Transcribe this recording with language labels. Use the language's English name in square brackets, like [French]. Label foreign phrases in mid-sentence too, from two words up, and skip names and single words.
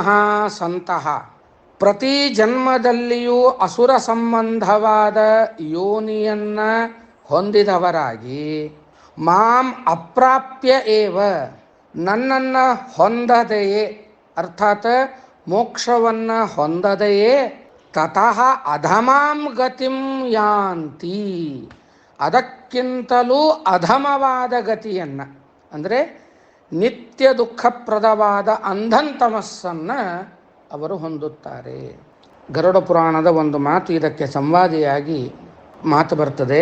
[Kannada] ಸಂತಹ, ಪ್ರತಿ ಜನ್ಮದಲ್ಲಿಯೂ ಅಸುರ ಸಂಬಂಧವಾದ ಯೋನಿಯನ್ನು ಹೊಂದಿದವರಾಗಿ [Sanskrit] ಮಾಂ ಅಪ್ರಾಪ್ಯ ಏವ, [Kannada] ನನ್ನನ್ನು ಹೊಂದದೆಯೇ ಅರ್ಥಾತ್ ಮೋಕ್ಷವನ್ನು ಹೊಂದದೆಯೇ [Sanskrit] ತತಃ ಅಧಮಾಂ ಗತಿಂ ಯಾಂತಿ, [Kannada] ಅದಕ್ಕಿಂತಲೂ ಅಧಮವಾದ ಗತಿಯನ್ನು ಅಂದರೆ ನಿತ್ಯ ದುಃಖಪ್ರದವಾದ ಅಂಧಂತಮಸ್ಸನ್ನು ಅವರು ಹೊಂದುತ್ತಾರೆ. ಗರುಡ ಪುರಾಣದ ಒಂದು ಮಾತು ಇದಕ್ಕೆ ಸಂವಾದಿಯಾಗಿ ಮಾತು ಬರ್ತದೆ.